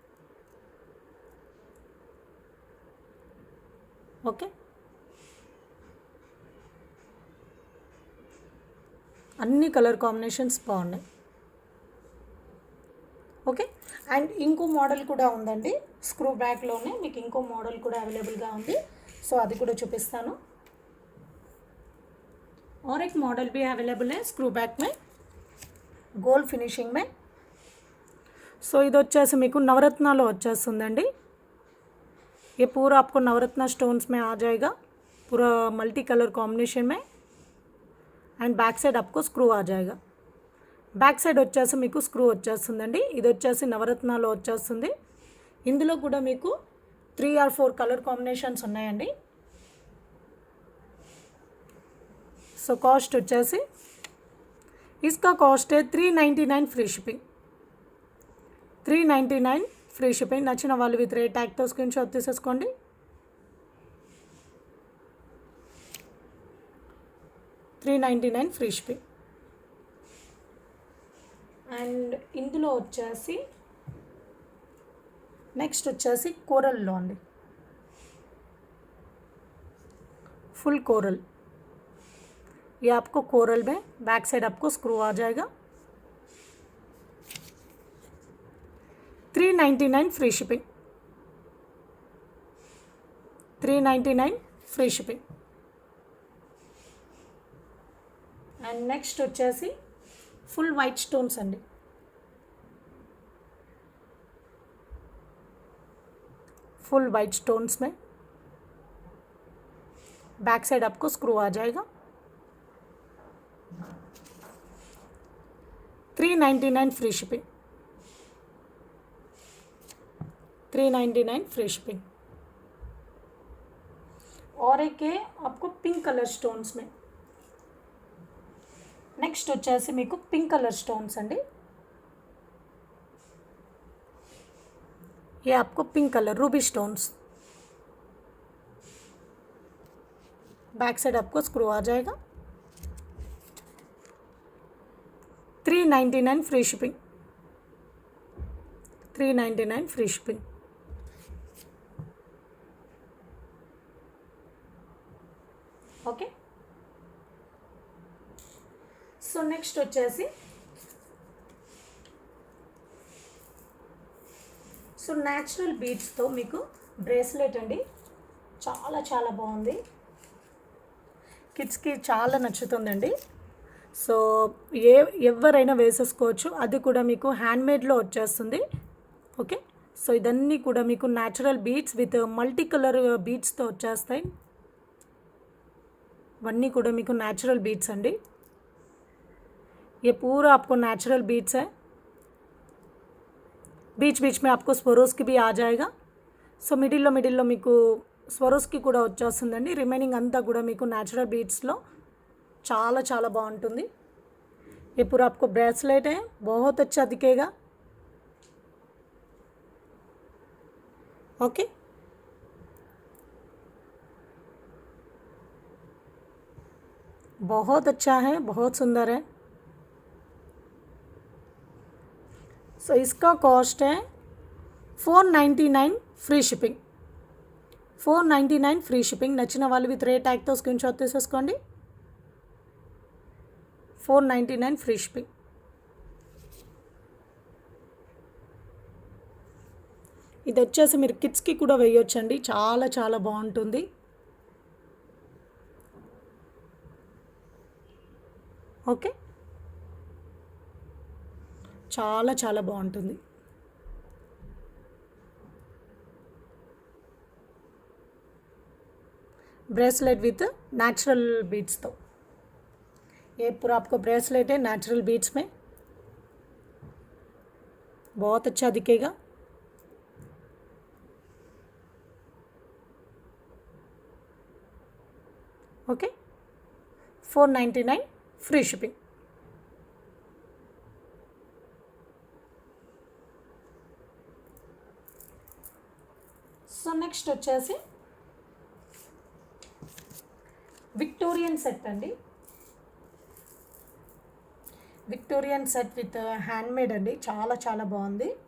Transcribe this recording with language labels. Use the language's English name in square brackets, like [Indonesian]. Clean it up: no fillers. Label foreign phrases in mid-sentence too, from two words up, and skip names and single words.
[Telugu] ఓకే, అన్ని [English] color combinations [Telugu] బాగున్నాయి. ఓకే, అండ్ ఇంకో మోడల్ కూడా ఉందండి, స్క్రూ బ్యాక్లోనే మీకు ఇంకో మోడల్ కూడా అవైలబుల్గా ఉంది. సో అది కూడా చూపిస్తాను. [Hindi] और एक मॉडल भी अवेलेबल है [English] screw back [Hindi] में, [English] gold finishing [Hindi] में. [Telugu] సో ఇది వచ్చేసి మీకు నవరత్నాలో వచ్చేస్తుందండి. [Hindi] ये पूरा आपको नवरत्ना स्टोन्स में आ जाएगा, पूरा [English] multi color combination [Hindi] में. [English] and back side [Hindi] आपको స్క్రూ आ जाएगा. [English] back side [Telugu] వచ్చేసి మీకు స్క్రూ వచ్చేస్తుందండి. ఇది వచ్చేసి నవరత్నాలో వచ్చేస్తుంది. ఇందులో కూడా మీకు [English] 3 or 4 color combinations [Telugu] ఉన్నాయండి. సో కాస్ట్ వచ్చేసి [Hindi] इसका कॉस्ट है [Telugu] 399 [English] free shipping, [Telugu] 399 [English] free shipping. [Telugu] నచ్చిన వాళ్ళు విత్ రేట్ ట్యాగ్తో [English] screen shot [Telugu] తీసేసుకోండి. [English] $399 free shipping. [Telugu] అండ్ ఇందులో వచ్చేసి నెక్స్ట్ వచ్చేసి కోరల్లో అండి, [English] full coral. [Hindi] ये आपको कोरल में [English] back side [Hindi] आपको स्क्रू आ जाएगा. [English] 399 free shipping, 399 free shipping. [Telugu] అండ్ నెక్స్ట్ వచ్చేసి [English] full white stones [Telugu] అండి. [English] full white stones [Hindi] में [English] back side [Hindi] आपको स्क्रू आ जाएगा. [English] 399 free shipping, 399 free shipping. [Hindi] और एक है आपको [English] pink color stones [Hindi] में. [Telugu] నెక్స్ట్ వచ్చేసి మీకు [English] pink color stones [Telugu] అండి. [Hindi] ये आपको [English] pink color ruby stones, back side [Hindi] आपको स्क्रू आ जाएगा. [English] 399 free shipping, 399 free shipping. [Telugu] ఓకే, సో నెక్స్ట్ వచ్చేసి సో న్యాచురల్ బీడ్స్తో మీకు బ్రేస్లెట్ అండి. చాలా చాలా బాగుంది, కిడ్స్కి చాలా నచ్చుతుందండి. సో ఎవరైనా వేసేసుకోవచ్చు. అది కూడా మీకు హ్యాండ్మేడ్లో వచ్చేస్తుంది. ఓకే, సో ఇదన్నీ కూడా మీకు [English] natural beads with multi color [Telugu] బీడ్స్తో వచ్చేస్తాయి. ఇవన్నీ కూడా మీకు న్యాచురल बीट्स अंडी. [Hindi] ये पूरा आपको [English] natural beats [Hindi] है. बीच बीच में आपको स्वरोस्की भी आ जाएगा. [Telugu] సో మిడిల్లో మీకు స్వరోస్కి కూడా వచ్చేస్తుందండి. రిమైనింగ్ అంతా కూడా మీకు న్యాచురల్ బీట్స్లో చాలా చాలా బాగుంటుంది. [Hindi] ये पूरा आपको ब्रेसलेट है, बहुत अच्छा दिखेगा. ओके, बहुत अच्छा है, बहुत सुंदर है. सो इसका कॉस्ट है 499 [English] free shipping, [Hindi] 499 [English] free shipping. [Telugu] నచ్చిన వాళ్ళు విత్ రేట్ ట్యాగ్తో [English] screen shot [Telugu] తీసేసుకోండి. [English] 499 free shipping. [Telugu] ఇది వచ్చేసి మీరు కిడ్స్కి కూడా వేయొచ్చండి, చాలా చాలా బాగుంటుంది. ఓకే, చాలా చాలా బాగుంటుంది. [English] bracelet with natural beads [Hindi] तो ये पूरा आपको ब्रेसलेट है [English] natural beads [Hindi] में, बहुत अच्छा दिखेगा. [English] okay, 499 free shipping. [Telugu] సో నెక్స్ట్ వచ్చేసి [English] Victorian set [Telugu] అండి. [English] Victorian set with handmade [Telugu] అండి, చాలా చాలా బాగుంది.